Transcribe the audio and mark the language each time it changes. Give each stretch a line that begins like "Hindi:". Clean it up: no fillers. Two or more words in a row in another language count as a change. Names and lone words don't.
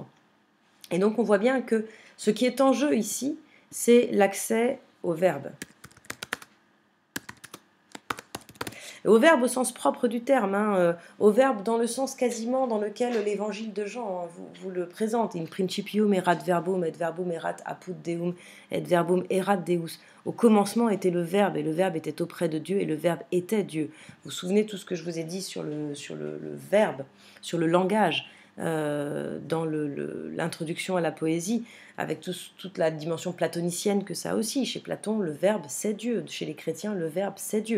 French: Et donc on voit bien que ce qui est en jeu ici, c'est l'accès au verbe. Et au verbe au sens propre du terme, hein, au verbe dans le sens quasiment dans lequel l'évangile de Jean vous le présente.
Latin: In principium erat verbum, et verbum erat apud Deum, et verbum erat Deus.
French: Au commencement était le verbe, et le verbe était auprès de Dieu, et le verbe était Dieu. Vous vous souvenez tout ce que je vous ai dit sur le verbe, sur le langage, dans l'introduction à la poésie, avec toute la dimension platonicienne que ça a aussi. Chez Platon, le verbe, c'est Dieu. Chez les chrétiens, le verbe, c'est Dieu.